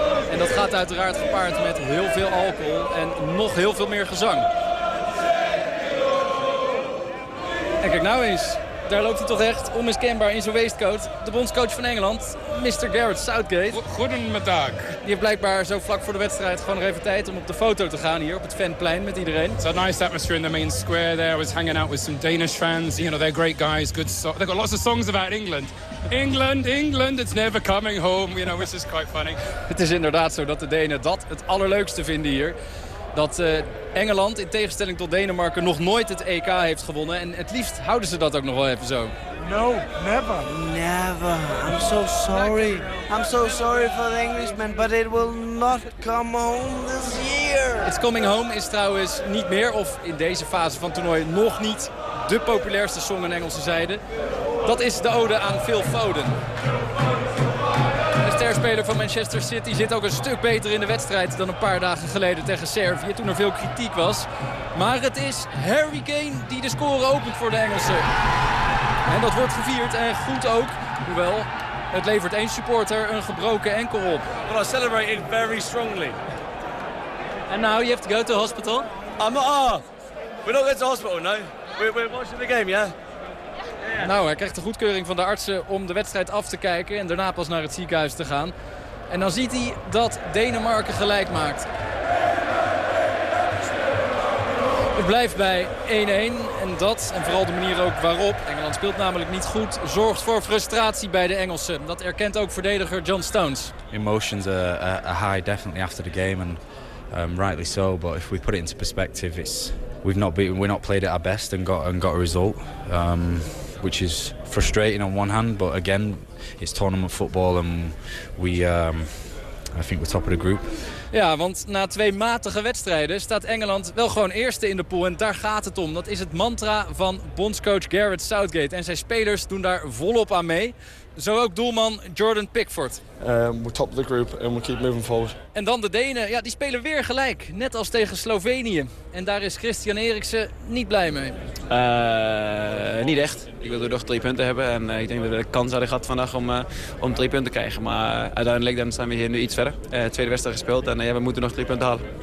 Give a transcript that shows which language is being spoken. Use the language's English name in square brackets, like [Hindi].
[Dutch] En dat gaat uiteraard gepaard met heel veel alcohol en nog heel veel meer gezang. En kijk nou eens, daar loopt hij toch echt onmiskenbaar in zijn waistcoat. De bondscoach van Engeland, Mr. Gareth Southgate. Goedemiddag. Die heeft blijkbaar zo vlak voor de wedstrijd gewoon nog even tijd om op de foto te gaan hier op het fanplein met iedereen. [English] It's a nice atmosphere in the main square there. I was hanging out with some Danish fans. You know, they're great guys, good songs. They've got lots of songs about England. England, England, it's never coming home. You know, which is quite funny. [Dutch] Het is inderdaad zo dat de Denen dat het allerleukste vinden hier. Dat Engeland in tegenstelling tot Denemarken nog nooit het EK heeft gewonnen. En het liefst houden ze dat ook nog wel even zo. [English] No, never. Never. I'm so sorry. I'm so sorry for the Englishman, but it will not come home this year. It's coming home [Dutch] is trouwens niet meer, of in deze fase van toernooi nog niet, de populairste song aan Engelse zijde. Dat is de ode aan Phil Foden. De sterspeler van Manchester City zit ook een stuk beter in de wedstrijd dan een paar dagen geleden tegen Servië, toen er veel kritiek was. Maar het is Harry Kane die de score opent voor de Engelsen. En dat wordt gevierd en goed ook, hoewel het levert één supporter een gebroken enkel op. [English] Well, I celebrate it very strongly. And now you have to go to hospital? I'm not. We're not going to hospital, no. We're watching the game, yeah? [Dutch] Nou, hij krijgt de goedkeuring van de artsen om de wedstrijd af te kijken en daarna pas naar het ziekenhuis te gaan. En dan ziet hij dat Denemarken gelijk maakt. Het blijft bij 1-1 en dat, en vooral de manier ook waarop, Engeland speelt namelijk niet goed, zorgt voor frustratie bij de Engelsen. Dat erkent ook verdediger John Stones. [English] Emotions are high definitely after the game and rightly so. But if we put it into perspective, we've not played at our best and got a result, which is frustrating on one hand. But again, it's tournament football, and I think we're top of the group. [Dutch] Ja, want na twee matige wedstrijden staat Engeland wel gewoon eerste in de pool. En daar gaat het om. Dat is het mantra van bondscoach Gareth Southgate. En zijn spelers doen daar volop aan mee. Zo ook doelman Jordan Pickford. [English] We're top of the group and we keep moving forward. [Dutch] En dan de Denen. Ja, die spelen weer gelijk. Net als tegen Slovenië. En daar is Christian Eriksen niet blij mee. Niet echt. Ik wilde nog 3 punten hebben. En ik denk dat we de kans hadden gehad vandaag om 3 punten te krijgen. Maar uiteindelijk dan zijn we hier nu iets verder. Tweede wedstrijd gespeeld en we moeten nog 3 punten halen.